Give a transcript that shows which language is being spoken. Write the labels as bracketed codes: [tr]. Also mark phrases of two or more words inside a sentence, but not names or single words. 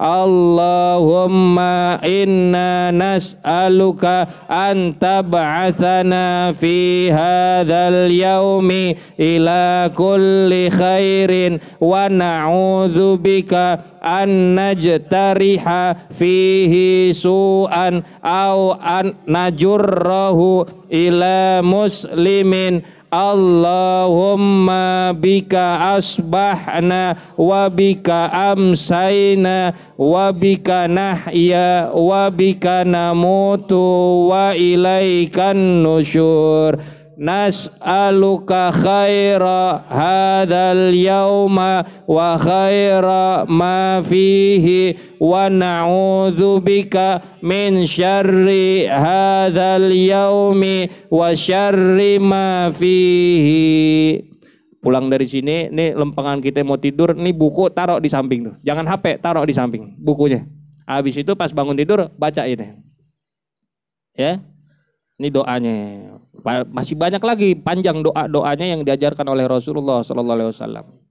[ar] اللهم إنا نسألك أن تبعثنا في هذا اليوم إلى كل خير ونعوذ بك أن نجترح فيه سوءا أو أن نجره إلى مسلم. اللهم بك أصبحنا وبك أمسينا وبك نحيا وبك نموت وإليك النشور. نسألك خير هذا اليوم وخير ما فيه ونعوذ بك من شر هذا اليوم وشر ما فيه. [id] Pulang dari sini, nih lempengan kita mau tidur, nih buku taruh di samping tuh. Jangan HP, taruh di samping bukunya. Habis itu pas bangun tidur baca ini. Ya. Ini doanya. Masih banyak lagi panjang doa-doanya yang diajarkan oleh Rasulullah [ar] صلى الله عليه وسلم.